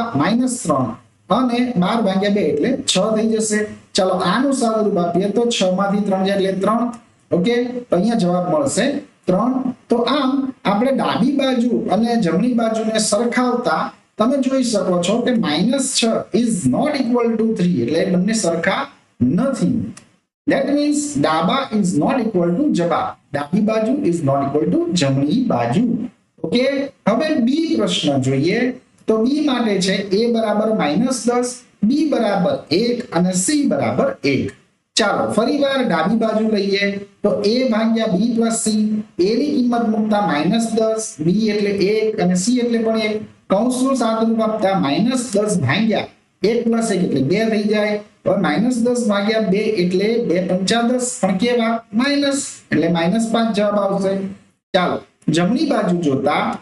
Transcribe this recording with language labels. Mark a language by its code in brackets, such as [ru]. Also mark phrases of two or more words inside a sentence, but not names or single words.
[gu] -3 અને 12 ભાગ્યા 2 એટલે 6 થઈ જશે ચાલો આનું સાદુરૂપ આપીએ તો 6 માંથી 3 જાય એટલે 3 ઓકે તો અહીંયા જવાબ મળશે 3 તો આમ આપણે ડાબી બાજુ અને જમણી બાજુને સરખાવતા તમે જોઈ શકો છો કે -6 [en] is not equal to [gu] 3 એટલે બંને સરખા નથી [en] that means [gu] ડાબા [en] is not equal to [gu] જબા ડાબી બાજુ [en] is not equal to [gu] જમણી બાજુ ઓકે હવે બી પ્રશ્ન જોઈએ તો બી માટે છે a બરાબર -10 b બરાબર 1 અને c બરાબર 1 ચાલો ફરીવાર ડાબી બાજુ લઈએ તો a ભાગ્યા b + c a ની કિંમત મૂકતા -10 b એટલે 1 અને c એટલે પણ 1 કૌંસનું સાદુરૂપ આપતા -10 ભાગ્યા 1 + 1 એટલે 2 થઈ જાય હવે -10 ભાગ્યા 2 એટલે 2 × 5 = 10 પણ કેવા માઈનસ એટલે -5 જવાબ આવશે ચાલો જમણી બાજુ જોતા